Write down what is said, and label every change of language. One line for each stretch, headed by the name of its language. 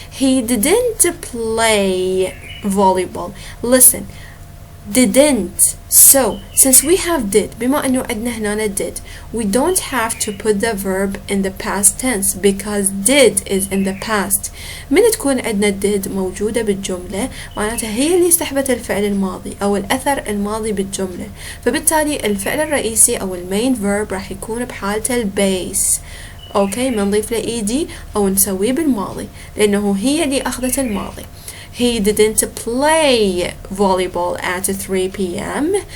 English: he didn't play volleyball. Listen, didn't. So since we have did,
Arabic: بما انه عندنا هنا
English: did, we don't have to put the verb in the past tense because did is in the past.
Arabic: من تكون عندنا did موجودة بالجملة معناتها هي اللي سحبت الفعل الماضي او الاثر الماضي بالجملة، فبالتالي الفعل الرئيسي او المين verb راح يكون بحالته البيس. اوكي، ما نضيف له ايدي او نسويه بالماضي لانه هي اللي اخذت الماضي.
English: He didn't play volleyball at 3 p.m.